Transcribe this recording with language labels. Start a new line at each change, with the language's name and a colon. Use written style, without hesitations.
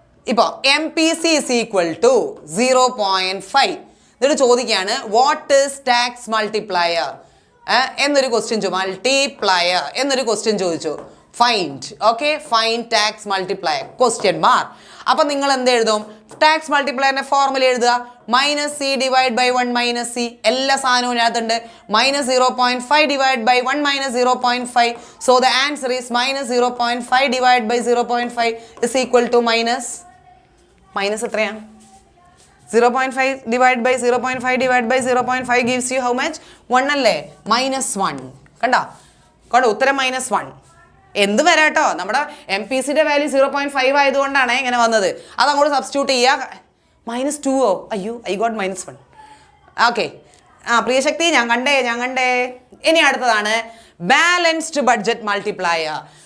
English: ഇപ്പോൾ MPC is equal to 0.5.
Malayalam: എന്നിട്ട് ചോദിക്കുകയാണ്
English: what is tax multiplier
Malayalam: എന്നൊരു ക്വസ്റ്റ്യൻ മൾട്ടിപ്ലയർ എന്നൊരു ക്വസ്റ്റ്യൻ ചോദിച്ചു.
English: Find. Okay, find tax multiplier. Question mark.
Malayalam: അപ്പോൾ നിങ്ങൾ എന്ത് എഴുതും? ടാക്സ് മൾട്ടിപ്ലയറിന്റെ ഫോർമുല എഴുതുക. Minus C divide by 1 minus C. എല്ലാ സാധനവും ഇതിനകത്തുണ്ട്. Minus 0.5 divide by 1 minus 0.5.
English: So the answer is minus 0.5 divide by 0.5 is equal to minus എത്രയാണ്? 0.5 divided by 0.5 divided by 0.5 gives you how much?
Malayalam: 1 അല്ലേ? -1. കണ്ടോ ഉത്തരം -1. എന്ത് വരാട്ടോ, നമ്മുടെ MPCയുടെ വാല്യൂ 0.5 ആയതുകൊണ്ടാണ് ഇങ്ങനെ വന്നത്. അത് അങ്ങോട്ട് സബ്സ്റ്റിറ്റ്യൂട്ട് ചെയ്യുക. -2 അയ്യോ,
English: I got -1.
Malayalam: ഓക്കെ, പ്രിയശക്തി ഞാൻ കണ്ടേ. ഇനി അടുത്തതാണ് ബാലൻസ്ഡ് ബഡ്ജറ്റ് മൾട്ടിപ്ലയർ.